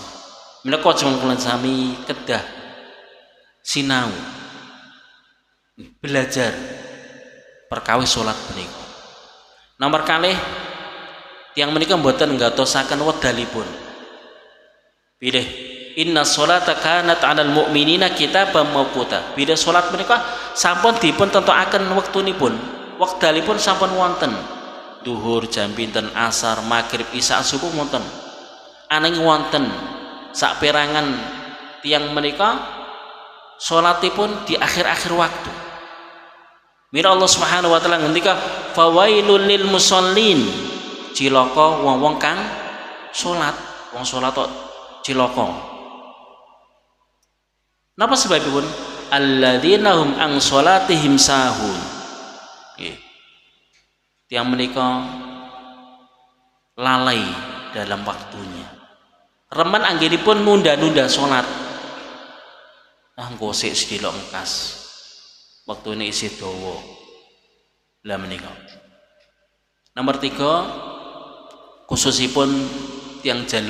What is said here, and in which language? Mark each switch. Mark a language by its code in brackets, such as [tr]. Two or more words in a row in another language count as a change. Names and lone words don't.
[jv] Menika kewajiban kula sami kedah sinau belajar perkawis salat menika. Nomor kalih tiyang menika mboten nggatosaken wedalipun. [ar] Pilih إن الصلاة كانت على المؤمنين كتابا موقوتا. [jv] Bila salat menika sampun dipun tentokaken wektunipun, wekdalipun sampun wonten. Duhur jam pinten, asar, maghrib, isya, subuh wonten. Ananging wonten saperangan tiyang menika salatipun [id] di akhir-akhir waktu. [jv] Mira Allah [ar] سبحانه وتعالى [jv] ngendika [ar] فويل للمصلين, [jv] cilaka wong-wong kang salat, wong salat kok cilaka. Napa sebabipun? [ar] الذين هم عن صلاتهم ساهون. [jv] Nggih. Tiyang menika [id] lalai dalam waktunya. [jv] Remen anggenipun nunda-nunda salat. Engko sik sedelok engkas. Waktune isih dawa. Lah menika. Nomor 3 khususipun tiyang jaler.